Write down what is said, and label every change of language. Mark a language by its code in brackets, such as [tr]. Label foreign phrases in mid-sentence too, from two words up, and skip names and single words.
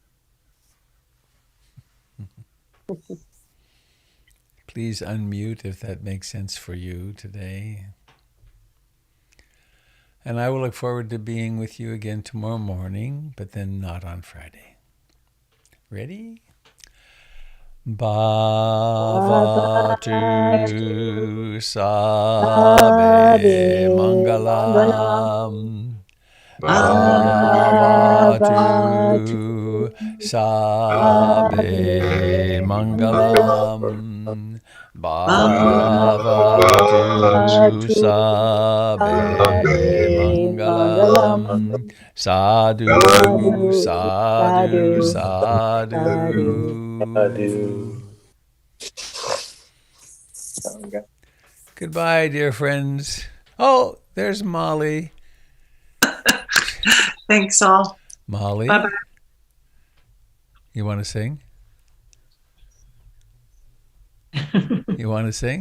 [en] Please unmute if that makes sense for you today. And I will look forward to being with you again tomorrow morning, but then not on Friday. Ready? [pi] Bhavatu Sabe Mangalam. Bhavatu Sabe Mangalam. Bhavatu Sabe Mangalam. Sadhu, sadhu, sadhu. [en] Goodbye, dear friends. Oh, there's Molly. Thanks, all. Molly, Bye-bye. You want to sing? You want to sing?